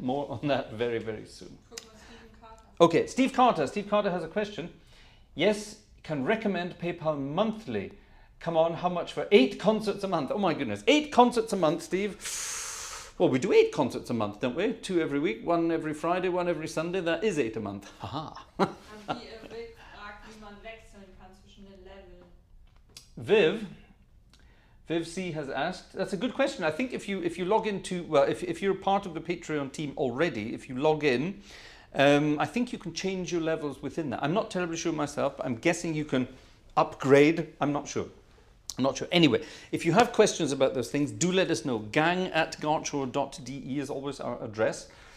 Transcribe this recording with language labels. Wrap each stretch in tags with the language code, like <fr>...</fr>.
<en>More on that very, very soon. Okay, Steve Carter. Steve Carter has a question. Yes, can recommend PayPal monthly. Come on, how much for 8 concerts a month? Oh my goodness, 8 concerts a month, Steve. Well, we do 8 concerts a month, don't we? 2 every week, 1 every Friday, 1 every Sunday. That is 8 a month. Haha.</en> <de>Und Viv fragt, wie man wechseln kann zwischen den Leveln.</de> <en>Viv C has asked. That's a good question. I think if you log into, well, if you're part of the Patreon team already, if you log in, I think you can change your levels within that. I'm not terribly sure myself, but I'm guessing you can upgrade. I'm not sure. Anyway, if you have questions about those things, do let us know. gang@gartshore.de is always our address.</en>